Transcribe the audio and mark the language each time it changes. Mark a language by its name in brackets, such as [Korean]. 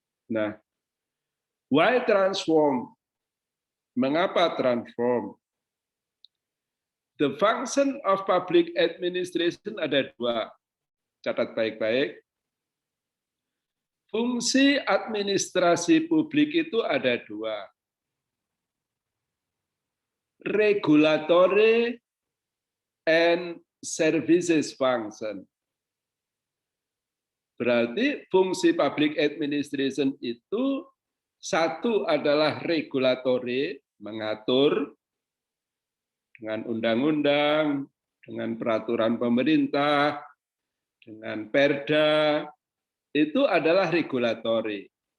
[English] Nah, why transform? [Indonesian] Mengapa transform? [English] The function of public administration [Indonesian] ada 2. Catat baik-baik. Fungsi administrasi publik itu ada 2. [English] Regulatory and services function. [Indonesian] Berarti fungsi public administration itu satu adalah regulatory, mengatur dengan undang-undang, dengan peraturan pemerintah, dengan perda, itu adalah regulatory.